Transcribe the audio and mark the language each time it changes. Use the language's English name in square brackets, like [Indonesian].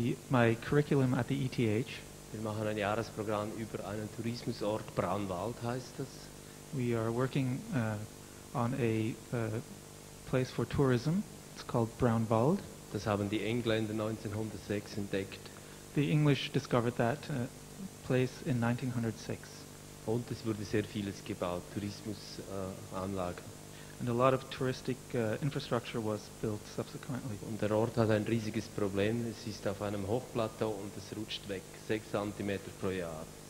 [English] My curriculum at the ETH. [German] Wir machen ein Jahresprogramm über einen Tourismusort, Braunwald heißt das. [English] We are working on a place for tourism. It's called Brownwald. [German] Das haben die Engländer 1906 entdeckt. [English] The English discovered that place in 1906. [German] Und es wurde sehr vieles gebaut, Tourismusanlagen. [English] And a lot of touristic infrastructure was built subsequently. [German] Und der Ort hat ein riesiges Problem. Es ist auf einem Hochplateau und es rutscht weg, 6 cm pro Jahr.